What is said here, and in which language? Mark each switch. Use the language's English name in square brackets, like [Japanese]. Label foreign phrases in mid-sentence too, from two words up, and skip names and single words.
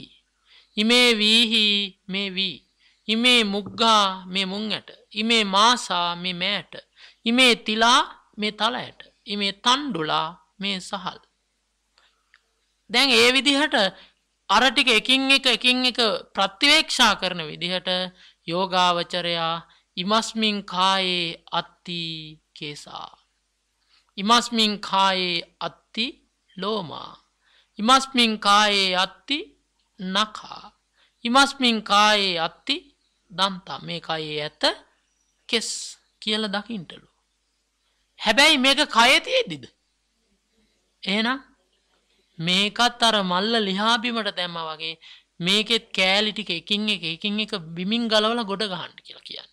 [Pali] ඉමේ වීහි [Sinhala] මේ වී. [Pali] ඉමේ මුග්ගා [Sinhala] මේ මුං ඇට. [Pali] ඉමේ මාසා [Sinhala] මේ මෑට. [Pali] ඉමේ තිලා [Sinhala] මේ තලයට. [Pali] ඉමේ තණ්ඩුලා [Sinhala] මේ සහල්. දැන් ඒ විදිහට අර ටික එකින් එක ප්‍රතිවේක්ෂා කරන විදිහට යෝගාවචරයා [Pali] ඉමස්මින් කායේ අත්ති කේසා. ඉමස්මින් කායේ අත්ති ලෝමා. ඉමස්මින් කායේ අත්ති නඛා. ඉමස්මින් කායේ අත්ති දන්තා. [Sinhala] මේ කයේ ඇත කෙස් කියලා දකින්නලු. හැබැයි මේක කයේ තියෙද්දිද? එහෙනම් මේකත් අර මල්ල ලිහා බිමට දැම්මා වගේ මේකෙත් කෑලි ටික එකින් එක බිමින් ගලවලා ගොඩ ගහන්න කියලා කියන්නේ.